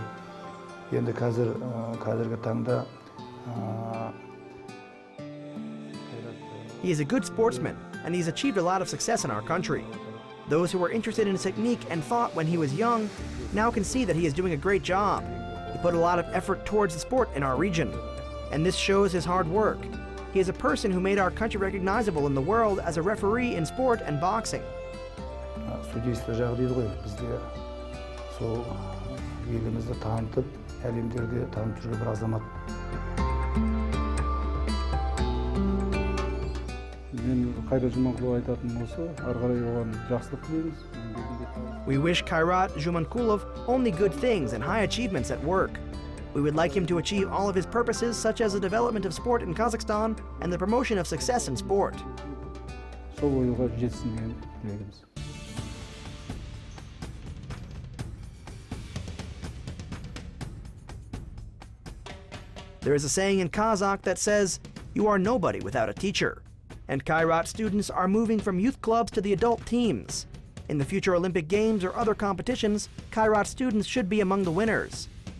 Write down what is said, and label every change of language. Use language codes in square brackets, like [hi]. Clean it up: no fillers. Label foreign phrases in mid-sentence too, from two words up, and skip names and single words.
[kk] Енді қазіргі таңда [en] He is a good sportsman, and he's achieved a lot of success in our country. Those who were interested in his technique and thought when he was young now can see that he is doing a great job. He put a lot of effort towards the sport in our region, and this shows his hard work. He is a person who made our country recognizable in the world as a referee in sport and boxing. [kk] Судейство жағы дейді ғой, бізде сол елімізді танытып, әлемдерде танып жүрген бір азамат. Мен Kairat Zhumankulov айтатын болса, ары қарай оған жақсылық тілейміз. [en] We wish Kairat Zhumankulov only good things and high achievements at work. We would like him to achieve all of his purposes, such as the development of sport in Kazakhstan and the promotion of success in sport. [kk] Сол ойға жетсін деген тілегіміз. [en] There is a saying in Kazakh that says, "You are nobody without a teacher." And Kairat students are moving from youth clubs to the adult teams. In the future Olympic Games or other competitions, Kairat students should be among the winners.